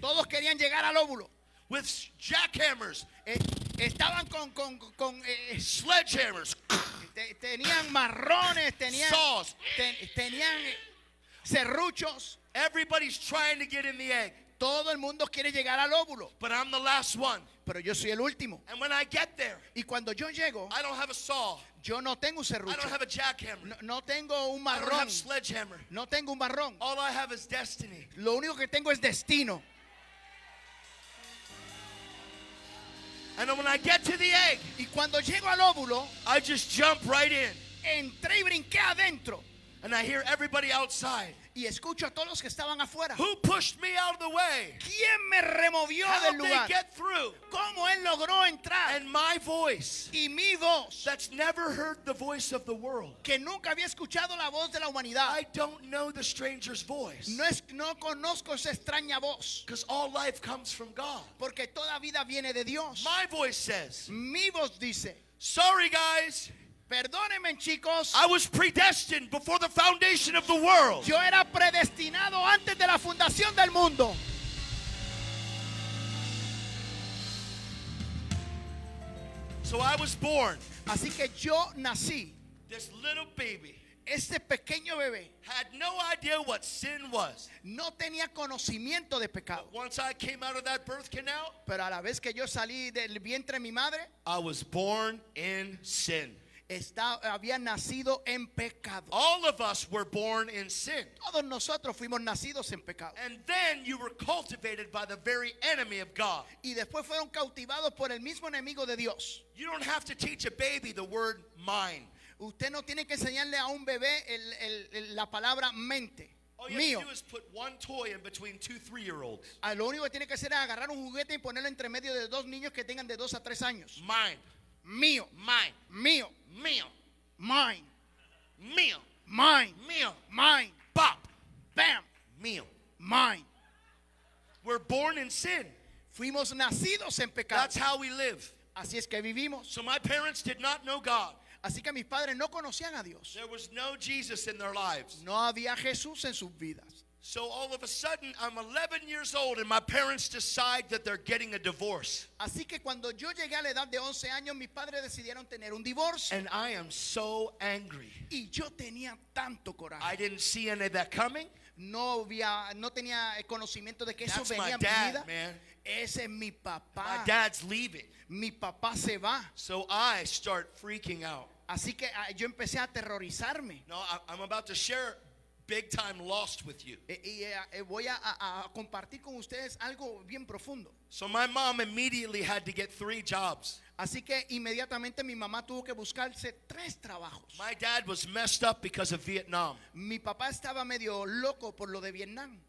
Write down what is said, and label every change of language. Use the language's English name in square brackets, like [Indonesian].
[Spanish] Todos querían llegar al óvulo. [English] with jackhammers, [Spanish] Estaban con [English] sledgehammers, [Spanish] tenían marrones, tenían [English] saws. [Spanish] tenían serruchos. [English] Everybody's trying to get in the egg. [Spanish] Todo el mundo quiere llegar al óvulo, [English] But I'm the last one. [Spanish] pero yo soy el último. [English] And when I get there, [Spanish] Y cuando yo llego, [English] I don't have a saw. [Spanish] yo no tengo un [English] I [Spanish] serrucho. [English] don't have a jackhammer. [Spanish] No tengo un [English] I don't [Spanish] marrón. [English] have sledgehammer. [Spanish] No tengo un marrón. [English] All I have is destiny. [Spanish] Lo único que tengo es destino. [English] And then when I get to the egg, [Spanish] Y cuando llego al óvulo, [English] I just jump right in. [Spanish] entré y brinqué adentro. [English] And I hear everybody outside. [Spanish] Y escucho a todos los que estaban afuera. [English] Who pushed me out of the way? [Spanish] ¿Quién me removió [English] How'd [Spanish] del [English] they [Spanish] lugar? [English] get through? [Spanish] ¿Cómo él logró entrar? [English] And my voice, [Spanish] Y mi voz, [English] that's never heard the voice of the world. [Spanish] que nunca había escuchado la voz de la humanidad. [English] I don't know the stranger's voice. [Spanish] No conozco esa extraña voz. [English] Because all life comes from God. [Spanish] Porque toda vida viene de Dios. [English] My voice says, [Spanish] Mi voz dice, [English] sorry guys, [Spanish] perdónenme chicos, [English] I was predestined before the foundation of the world. [Spanish] yo era predestinado antes de la fundación del mundo. [English] So I was born. [Spanish] Así que yo nací. [English] This little baby [Spanish] Este pequeño bebé [English] had no idea what sin was. [Spanish] no tenía conocimiento de pecado. [English] Once I came out of that birth canal, [Spanish] Pero a la vez que yo salí del vientre de mi madre, [English] I was born in sin. [Spanish] había nacido en pecado. [English] All of us were born in sin. [Spanish] Todos nosotros fuimos nacidos en pecado. [English] And then you were cultivated by the very enemy of God. [Spanish] Y después fueron cautivados por el mismo enemigo de Dios. [English] You don't have to teach a baby the word mine. [Spanish] Usted no tiene que enseñarle a un bebé la palabra mente. [English] All you [Spanish] Mío. [English] have to do is put one toy in between 2 3-year-olds. [Spanish] Lo único que tiene que hacer es agarrar un juguete y ponerlo entre medio de dos niños que tengan de 2 a 3 años. [English] Mine, [Spanish] Mío, [English] mine, [Spanish] mío, meal, [English] mine, meal, mine, meal, mine, bop, bam, meal. mine. We're born in sin. [Spanish] Fuimos nacidos en pecado. [English] That's how we live. [Spanish] Así es que vivimos. [English] So my parents did not know God. [Spanish] Así que mis padres no conocían a Dios. [English] There was no Jesus in their lives. [Spanish] No había Jesús en sus vidas. [English] So all of a sudden, I'm 11 years old and my parents decide that they're getting a divorce. [Spanish] Así que cuando yo llegué a la edad de 11 años, mis padres decidieron tener un divorcio. [English] And I am so angry. [Spanish] Y yo tenía tanto coraje. [English] I didn't see any of that coming. [Spanish] No tenía conocimiento de que eso [English] That's my [Spanish] venía en mi [English] dad, [Spanish] vida. [English] man. [Spanish] Ese es mi papá. [English] My dad's leaving. [Spanish] Mi papá se va. [English] So I start freaking out. [Spanish] Así que yo empecé a aterrorizarme. [English] No, I'm about to share big time lost with you. [Spanish] Voy a compartir con ustedes algo bien profundo. [English] So my mom immediately had to get 3 jobs. [Spanish] Así que inmediatamente mi mamá tuvo que buscarse 3 trabajos. [English] My dad was messed up because of Vietnam. [Spanish] Mi papá estaba medio loco por lo de Vietnam.